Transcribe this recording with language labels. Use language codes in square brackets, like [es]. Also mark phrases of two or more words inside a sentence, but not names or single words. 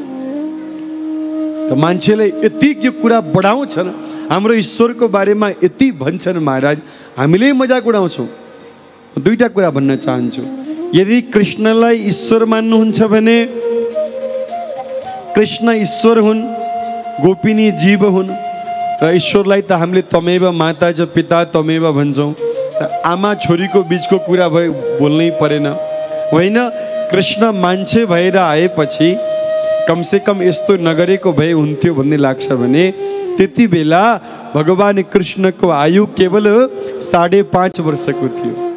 [ne] त मान्छेले यति यो कुरा बढाउँछन्, हाम्रो ईश्वरको बारेमा यति भन्छन् महाराज, हामीले मजाक उडाउँछौँ। दुईटा कुरा भन्न चाहन्छु। यदि कृष्णलाई ईश्वर मान्नुहुन्छ भने कृष्ण ईश्वर हुन्, गोपिनी जीव हुन्, र ईश्वरलाई त हामीले [sa] तमेव माता च पिता तमेव [ne] भन्छौँ। आमा छोरीको बिचको कुरा भए बोल्नै परेन होइन। कृष्ण मान्छे भएर आएपछि कमसेकम यस्तो नगरेको भए हुन्थ्यो भन्ने लाग्छ भने त्यति बेला भगवान कृष्णको आयु केवल 5.5 वर्षको थियो।